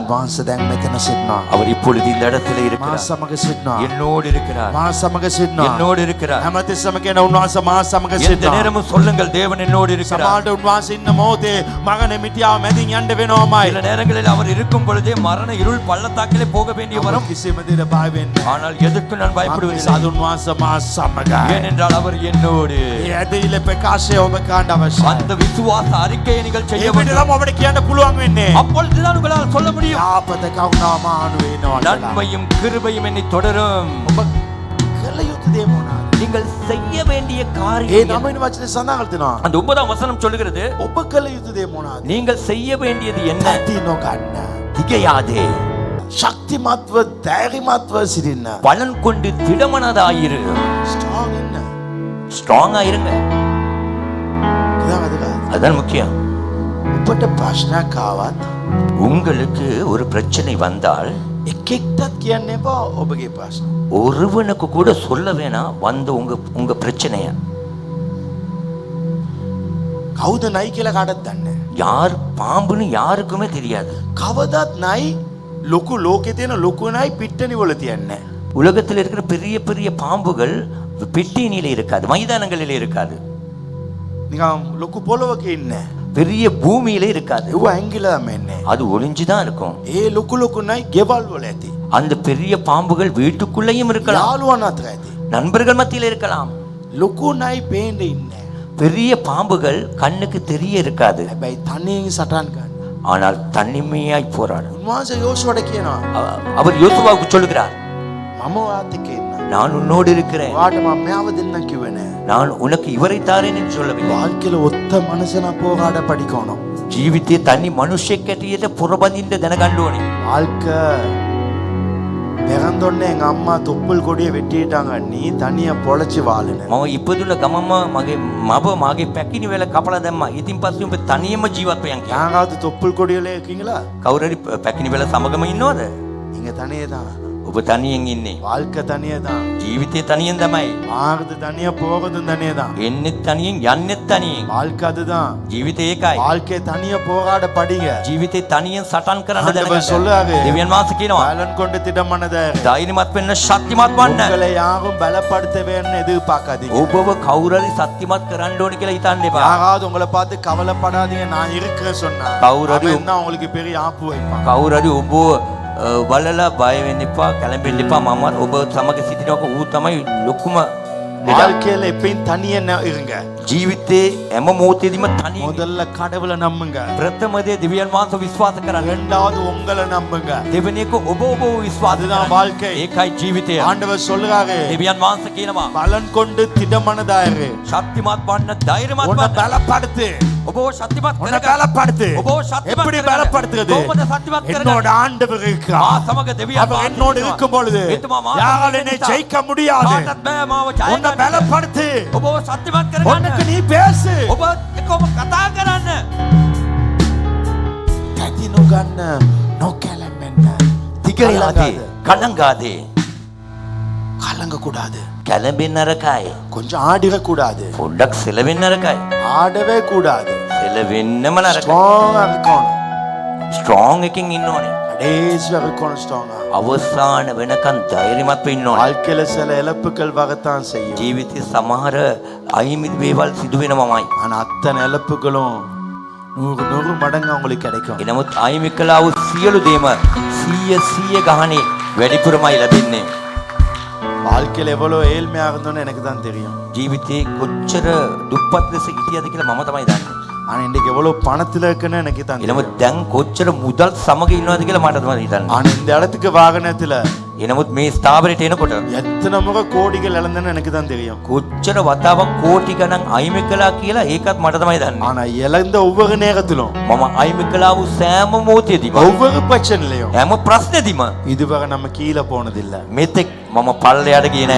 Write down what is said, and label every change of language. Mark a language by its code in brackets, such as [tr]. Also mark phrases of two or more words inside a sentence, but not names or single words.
[si] වහන්සේ දැන් මෙතන සිටිනවා. [ta] அவர் இப்பொழுது இந்த இடத்துல [si] මා [ta] இருக்கிறார். [si] සමග සිටිනවා. [ta] என்னோடு இருக்கிறார். [si] මා සමග සිටිනවා. [ta] என்னோடு இருக்கிறார். [si] හැමතිස්සම කියන උන්වහන්සේ මා සමග [ta] எந்த [si] සිටිනවා. [ta] நேரமும் சொல்லுங்கள், தேவன் என்னோடு இருக்கிறார். [si] සමහරට උන්වහන්සේ ඉන්න මොහොතේ මගනේ මිටියාව මැදින් යන්න වෙනවමයි. [ta] சில நேரங்களில் அவர் இருக்கும் பொழுதே மரண இருள் பள்ளத்தாக்கிலே போக வேண்டிய வரும். [si] කිසිම දෙයකට බය වෙන්නේ නැහැ. [ta] ஆனால் எதுக்கு நான் பயப்படுவதில்லை, [si] සාදු උන්වහන්සේ මා සමගයි. [ta] ஏனென்றால் அவர் என்னோடு. [si] ඒ ඇදහිල්ල ප්‍රකාශය ඔබ කරන්න අවශ්‍යයි. [ta] அந்த විශ්වාස அறிக்கையை நீங்கள் செய்ய [si] ඒ [ta] வேண்டும். [si] විදිහටම ඔබට කියන්න පුළුවන් වෙන්නේ. [ta] அப்பொழுதுதான் உங்களால் சொல்ல முடியும், [si] යාපත කරුණා මානු වෙනවා. [ta] நன்மையும் கிருபையும் என்னை தொடரும். [si] ඔබ කළ යුතු දේ මොනවාද? [ta] நீங்கள் செய்ய வேண்டிய [si] ඒ [ta] காரியம் [si] 9 වෙනි වචනේ සඳහන් කරලා තියෙනවා. [ta] அந்த 9ஆம் வசனம் சொல்லுகிறது, [si] ඔබ කළ යුතු දේ මොනවාද? [ta] நீங்கள் செய்ய வேண்டியது என்ன? [si] ඇති නොගන්න. [ta] திகையாதே, [si] ශක්තිමත්ව ධෛර්යමත්ව සිටින්න. [ta] பலன் கொண்டு திடமனதாயிரு. [si] ස්ට්‍රෝං වෙන්න. [ta] ஸ்ட்ராங்கா இருங்க, [si] ඉතින් [ta] அதுதான் முக்கியம். [si] ඔබට ප්‍රශ්නයක් ආවත් [ta] உங்களுக்கு ஒரு பிரச்சனை வந்தால் [si] එකෙක්ටත් කියන්න එපා ඔබගේ ප්‍රශ්න. [ta] ஒருவனுக்கு கூட சொல்ல வேணாம் வந்த உங்க பிரச்சனைய. [si] කවුද නයි කියලා කාටවත් දන්නේ නැහැ. [ta] யார் பாம்புன்னு யாருக்குமே தெரியாது. [si] කවදත් නයි ලොකු ලෝකේ තියෙන ලොකු නයි පිට්ටනි වල තියන්නේ. [ta] உலகத்தில் இருக்கிற பெரிய பெரிய பாம்புகள் பெட்டினிலே இருக்காது, மைதானங்களிலே இருக்காது, [si] නිකම් ලොකු පොළොවක ඉන්නේ. [ta] பெரிய பூமியிலே இருக்காது. [si] ඒව ඇංගිලා මෙන්නේ. [ta] அது ஒளிஞ்சுதான் இருக்கும். [si] ඒ ලොකු ලොකු නයි ගෙවල් වල ඇති. [ta] அந்த பெரிய பாம்புகள் வீட்டுக்குள்ளேயும் இருக்கலாம், [si] යාළුවන් අතර ඇති. [ta] நண்பர்கள் மத்தியில் இருக்கலாம். [si] ලොකු නයි පේන්න ඉන්නේ. [ta] பெரிய பாம்புகள் கண்ணுக்கு தெரிய இருக்காது, [si] හැබැයි තනියෙන් සටන් ගන්න. [ta] ஆனால் தனிமையாய் போராடும். [si] උන්වහන්සේ යෝෂුවට කියනවා [ta] அவர் யோசுவாவுக்கு சொல்லுகிறார், [si] මම ඔයාත් එක්ක ඉන්නම්. [ta] நான் உன்னோடு இருக்கிறேன், [si] ඔයාට මම මෙයාව දෙන්නම් කිව්වේ නෑ. [ta] நான் உனக்கு இவரை தாரேன் என்று சொல்லவில்லை. வாழ்க்கையில ஒத்த மனுஷனா போராட படிக்கணும். [si] ජීවිතයේ තනි මිනිසෙක් ඇටියට පොරබදින්න දැනගන්න ඕනේ. [ta] வாழ்க்கை பிறந்தோடனே எங்க அம்மா தொப்புள் கொடியை வெட்டிட்டாங்க. நீ தனியா பொழைச்சு வாழுன. [si] මම ඉපදුන ගමම මගේ මව මාගේ පැකිනි වෙල කපලා දැම්මා. ඉතින් පස්සේ උඹ තනියම ජීවත් වෙයන් කියලා. [ta] யாராவது தொப்புள் கொடியில இருக்கீங்களா? [si] කවුරු හරි පැකිනි වෙල සමගම ඉන්නවද? [ta] நீங்க தனியே தான். [si] ඔබ තනියෙන් ඉන්නේ. [ta] வாழ்க்கை தனியே தான். [si] ජීවිතේ තනියෙන් තමයි. [ta] ஆகுது தனியா போகுதும் தனியே தான். [si] එන්නෙත් තනියෙන් යන්නෙත් තනියෙන්. [ta] வாழ்க்கை அதுதான். [si] ජීවිතේ ඒකයි. [ta] வாழ்க்கை தனியா போராட படிங்க. [si] ජීවිතේ තනියෙන් සටන් කරන්න [ta] ஆண்டவர் [si] දැනගන්න. [ta] சொல்றாரு. [si] දෙවියන් වහන්සේ කියනවා, [ta] பலன் கொண்டு திடமானத [si] ධෛර්යමත් වෙන්න, ශක්තිමත් වන්න. [ta] உங்களை யாரும் பலப்படுத்த வேணும்னு எதிர்பார்க்காதீங்க. [si] ඔබව කවුරු හරි ශක්තිමත් කරන්න ඕනේ කියලා හිතන්න එපා. [ta] யாராவது உங்களை பார்த்து கவலைப்படாதீங்க நான் இருக்கிறேன் சொன்னா கௌரடி. அவன் தான் உங்களுக்கு பெரிய ஆப்பு வைப்பான். [si] කවුරු හරි ඔබ බලලා බය වෙන්න එපා, කැළඹෙන්න එපා. මම ඔබ සමග සිටිනවක ඌ තමයි ලොකුම ලෙඩ. [ta] வாழ்க்கையில எப்பயும் தனியா இருங்க. [si] ජීවිතේ හැම මොහොතේදීම තනියෙන්. [ta] முதல்ல கடவுளை நம்புங்க. [si] ප්‍රථම දේ දෙවියන් වහන්සේ විශ්වාස කරන්න. [ta] இரண்டாவது உங்களை நம்புங்க. [si] දෙවෙනි එක ඔබ විශ්වාස [ta] அதுதான் [si] කරන්න. [ta] வாழ்க்கை. [si] ඒකයි ජීවිතය. [ta] ஆண்டவர் சொல்றாரு [si] දෙවියන් වහන්සේ කියනවා, [ta] பலன் கொண்டு திடமனதாயிரு. [si] ශක්තිමත් වන්න, ධෛර්යමත් [ta] உன்னை [si] වන්න. [ta] பலப்படுத்து. [si] ඔබව ශක්තිමත් [ta] உன்னை [si] කරගන්න. [ta] பலப்படுத்து. [si] ඔබව ශක්තිමත් [ta] எப்படி [si] කරගන්න. [ta] பலப்படுத்துறது? [si] කොහොමද ශක්තිමත් [ta] என்னோட [si] කරගන්නේ? [ta] ஆண்டவர் [si] මා [ta] இருக்கிறார். [si] සමග දෙවියන් [ta] அவர் என்னோடு இருக்கும் பொழுது யாரால் என்னை ஜெயிக்க முடியாது. [si] කාටත් බෑ මාව ජය [ta] உன்னை [si] ගන්න. [ta] பலப்படுத்து. [si] ඔබව ශක්තිමත් [ta] உனக்கு [si] කරගන්න. [ta] நீ பேசு. [si] ඔබ එක්කම කතා කරන්න. තැතිනු ගන්න නොකැලඹෙන්න. [ta] திகையாதே, கலங்காதே. கலங்க கூடாது. [si] කැළඹෙන්න නරකයි. [ta] கொஞ்சம் ஆடிட கூடாது. [si] පොඩ්ඩක් සෙලවෙන්න නරකයි. [ta] ஆடவே கூடாது. [si] සෙලවෙන්නම නරකයි. [ta] ஸ்ட்ராங்கா இருக்கணும். [si] ස්ට්‍රෝං එකකින් ඉන්න ඕනේ. [ta] கடைசியா இருக்கணும் ஸ்ட்ராங்கா. [si] අවසාන වෙනකන් ධෛර්යමත් වෙන්න ඕනේ. [ta] வாழ்க்கையில சில இழப்புகள் வரத்தான் செய்யும். [si] ජීවිතේ සමහර අහිමි දේවල් සිදු වෙනවමයි. [ta] ஆனா அத்தனை இழப்புகளும் 100 மடங்கு உங்களுக்கு கிடைக்கும். [si] එනමුත් අහිමි කළා වූ සියලු දේම 100 ගහනේ වැඩිපුරමයි ලැබෙන්නේ. [ta] வாழ்க்கையில எவ்வளவு ஏழ்மையா இருந்தோன்னு எனக்கு தான் தெரியும். [si] ජීවිතේ කොච්චර දුප්පත් ලෙස හිටියද කියලා මම තමයි දන්නේ. [ta] ஆனா இன்னைக்கு எவ்வளவு பணத்துல இருக்குன்னு எனக்கு தான் [si] එනමුත් දැන් කොච්චර මුදල් සමග ඉන්නවද කියලා මට තමයි හිතන්නේ. [ta] ஆனா இந்த இடத்துக்கு வாகனத்துல [si] එනමුත් මේ ස්ථාවරයට එනකොට [ta] எத்தனை முறை கோடிகள் இழந்தேன்னு எனக்கு தான் தெரியும். [si] කොච්චර වතාවක් කෝටි ගණන් අයිමි කළා කියලා ඒකත් මට තමයි දන්නේ. [ta] ஆனா இழந்த ஒவ்வொரு நேரத்திலும் [si] මම අයිමි කළා වූ සෑම මොහොතේදීම [ta] ஒவ்வொரு பிரச்சனையிலையும் [si] හැම ප්‍රශ්නෙදීම [ta] இதுவரை நம்ம கீழே போனதில்ல. [si] මෙතෙක් මම පල්ලෙයට ගියේ නෑ.